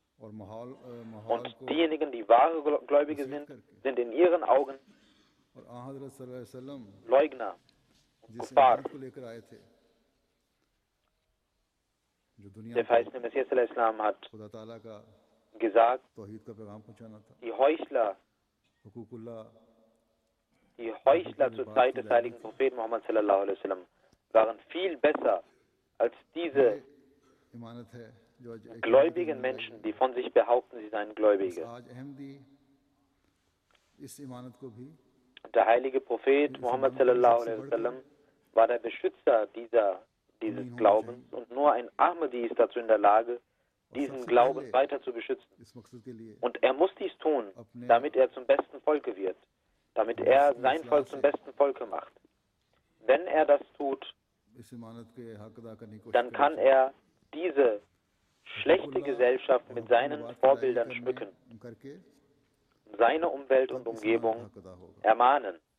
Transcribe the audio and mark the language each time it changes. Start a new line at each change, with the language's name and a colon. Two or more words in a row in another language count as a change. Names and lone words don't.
German: Und diejenigen, die wahre Gläubige sind, sind in ihren Augen Leugner und Kuffar. Der verheißene Messias al-Islam hat gesagt, die Heuchler zur Zeit des heiligen Propheten Muhammad
Arabic: صلى الله عليه وسلم
German: waren viel besser als diese gläubigen Menschen, die von sich behaupten, sie seien Gläubige. Der heilige Prophet Muhammad
Arabic: صلى الله عليه وسلم
German: war der Beschützer dieses Glaubens und nur ein Ahmadi ist dazu in der Lage, diesen Glauben weiter zu beschützen. Und er muss dies tun, damit er zum besten Volke wird, damit er sein Volk zum besten Volke macht. Wenn er das tut, dann kann er diese schlechte Gesellschaft mit seinen Vorbildern schmücken, seine Umwelt und Umgebung ermahnen